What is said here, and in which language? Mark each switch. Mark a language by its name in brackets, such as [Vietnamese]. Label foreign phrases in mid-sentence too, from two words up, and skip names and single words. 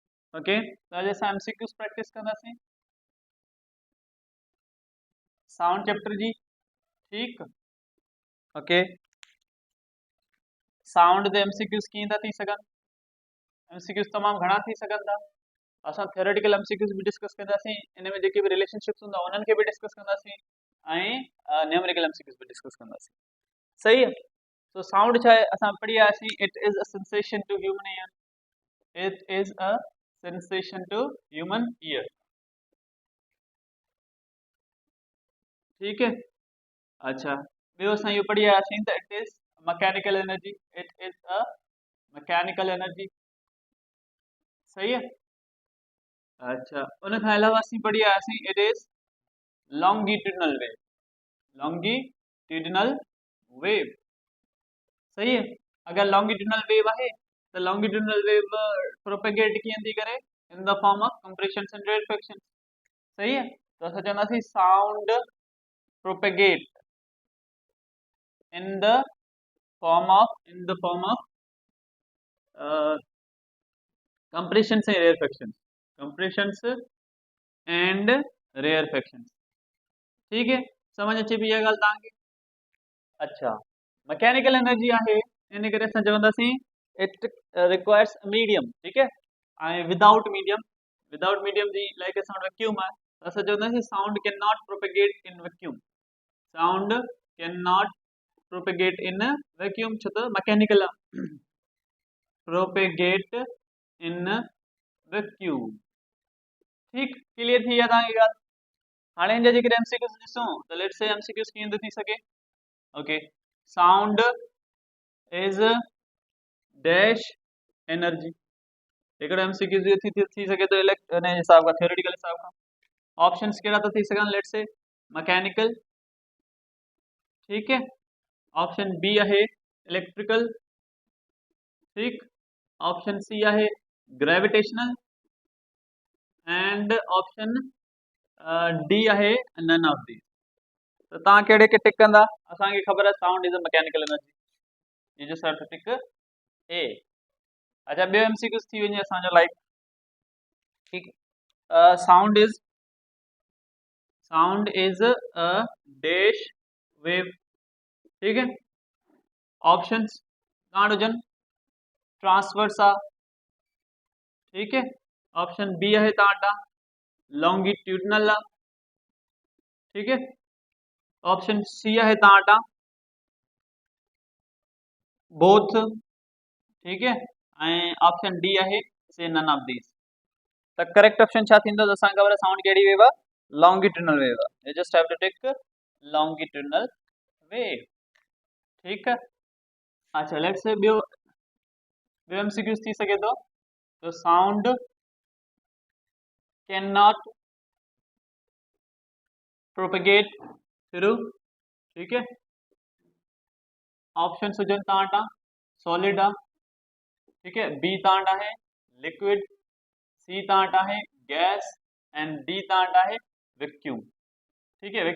[Sindhi] ओके, तो अॼु असां [English] MCQs practice [Sindhi] कंदासीं [English] sound chapter [Sindhi] जी। ठीक, ओके। साउंड दे एमसीक्यूस कीअं था थी सघनि? एमसीक्यूस तमामु घणा थी सघनि था। असां [English] theoretical MCQs [Sindhi] बि डिस्कस कंदासीं, इन में जेके बि रिलेशनशिप्स हूंदा उन्हनि खे बि डिस्कस कंदासीं ऐं [English] numerical MCQs [Sindhi] बि डिस्कस कंदासीं। [Urdu] صحیح ہے. [Sindhi] तो साउंड छा आहे, असां पढ़ी आयासीं, [English] It is a sensation to human ear. It is a sensation to human ear. [Urdu] ٹھیک ہے، اچھا. [Sindhi] ॿियो असां इहो पढ़ी आयासीं त [English] it is mechanical energy. It is a mechanical energy. [Urdu] صحیح ہے. [Sindhi] अच्छा, उन खां अलावा असीं पढ़ी आयासीं [English] it is longitudinal wave. longitudinal wave, [Urdu] صحیح ہے. [Sindhi] अगर [English] longitudinal wave [Sindhi] आहे त [English] longitudinal wave [Sindhi] प्रोपेगेट कीअं थी करे? [English] In the form of compression and rarefaction. [Urdu] صحیح ہے. [Sindhi] तो असां चवंदासीं [English] sound propagate in the form of compression se rarefaction. Compression and rarefaction. [Urdu] ٹھیک ہے, [Sindhi] समझ अचे पई इहा ॻाल्हि तव्हांखे? अच्छा, [English] mechanical energy [Sindhi] आहे, इन करे असां चवंदासीं [English] it requires medium. [Urdu] ٹھیک ہے, [English] ऐं without medium जी like a sound vacuum [Sindhi] आहे, त असां चवंदासीं [English] sound can not propagate in vacuum. Sound can not propagate in vacuum, [Sindhi] छो त मैकेनिकल आहे। [English] Propagate in vacuum. [Sindhi] ठीक, क्लियर थी विया तव्हांजी ॻाल्हि? हाणे हिन जा जेकॾहिं एमसीक्यूस ॾिसूं त [English] let's say [Sindhi] एमसीक्यूस कीअं थो थी सघे? [English] OK, sound is dash energy. [Sindhi] हिकिड़ो एमसीक्यूस इहो थी सघे थो इलेक्ट हिन हिसाब खां, थ्योरेटिकल हिसाब खां। ऑप्शंस कहिड़ा था थी सघनि? [English] Let's say mechanical, [Urdu] ٹھیک ہے. [English] Option B [Sindhi] आहे इलेक्ट्रिकल, ठीक। [English] Option C [Sindhi] आहे [English] gravitational and option D [Sindhi] आहे [English] none of these. [Sindhi] तो तव्हां कहिड़े खे टिक कंदा? असांखे ख़बर आहे [English] sound is a mechanical energy. You just have to tick A. अच्छा, [Sindhi] ॿियो एमसीक्यूस थी वञे असांजो लाइक, ठीक। [English] Sound is a dash wave, [Urdu] ٹھیک ہے. [Sindhi] ऑप्शंस कान हुजनि, ट्रांसवर्स आहे, [Urdu] ٹھیک ہے. [English] Option B [Sindhi] आहे तव्हां लॉन्गिट्यूडनल आहे, [Urdu] ٹھیک ہے. [English] Option C [Sindhi] आहे तव्हां बोथ, [Urdu] ٹھیک ہے. [Sindhi] ऐं [English] option D [Sindhi] आहे [English] say none of these. [Sindhi] त करेक्ट ऑप्शन छा थींदो? त असांखे ख़बर आहे साउंड कहिड़ी वेव आहे? [English] Longitudinal wave आहे। You just have to tick longitudinal wave, [Urdu] ٹھیک ہے. [Sindhi] अच्छा, [English] let's say [Sindhi] ॿियो एमसीक्यूस थी सघे थो, [English] तो sound can not propagate through, [Urdu] ٹھیک ہے. [Sindhi] ऑप्शन हुजनि तव्हां वटां सॉलिड आहे, [Urdu] ٹھیک ہے. [Sindhi] बी तव्हां वटि आहे लिक्विड, सी तव्हां वटि आहे [English] gas and D [Sindhi] तव्हां वटि आहे वैक्यूम, [Urdu] ٹھیک ہے.